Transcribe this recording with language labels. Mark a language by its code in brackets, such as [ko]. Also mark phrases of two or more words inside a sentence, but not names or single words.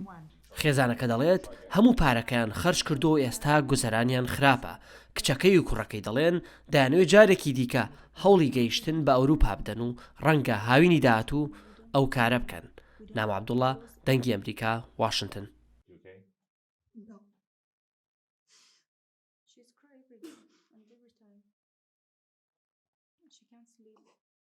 [ckb] خێزانەکە دەڵێت هەموو پارەکەیان خەرج کردو و ئێستا گوزەرانیان خراپە. کچەکەی و کوڕەکەی دەڵێن دەیانوێت جارێکی دیکە هەوڵی گەیشتن بە ئەوروپا بدەن و ڕەنگە هاوینی داهاتوو ئەو کارە بکەن. نام عەبدوڵڵا، دەنگی ئەمریکا، واشنگتن. [en] She's crying and every time she can't sleep.